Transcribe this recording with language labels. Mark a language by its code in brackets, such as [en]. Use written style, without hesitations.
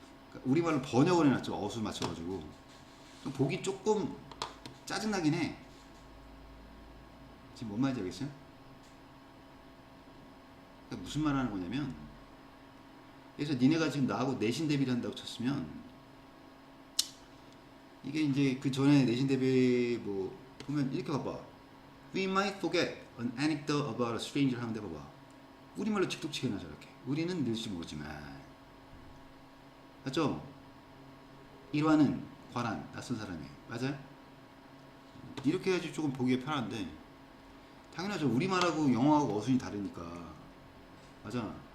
[ko] 그러니까 우리말로 번역을 해놨죠. 어수 맞춰가지고. 보기 조금 짜증나긴 해. 지금 뭔 말인지 알겠어요? 그러니까 무슨 말 하는 거냐면, 그래서 니네가 지금 나하고 내신 대비를 한다고 쳤으면, 이게 이제 그 전에 내신 대비 뭐 보면 이렇게 봐봐. [en] We might forget an anecdote about a stranger [ko] 하는데 봐봐. 우리말로 직독치게 해놔 저렇게. 우리는 늘지 모르지만. 맞죠? 일화는 관한 낯선 사람이. 맞아요? 이렇게 해야지 조금 보기에 편한데, 당연하죠. 우리말하고 영어하고 어순이 다르니까. 맞아.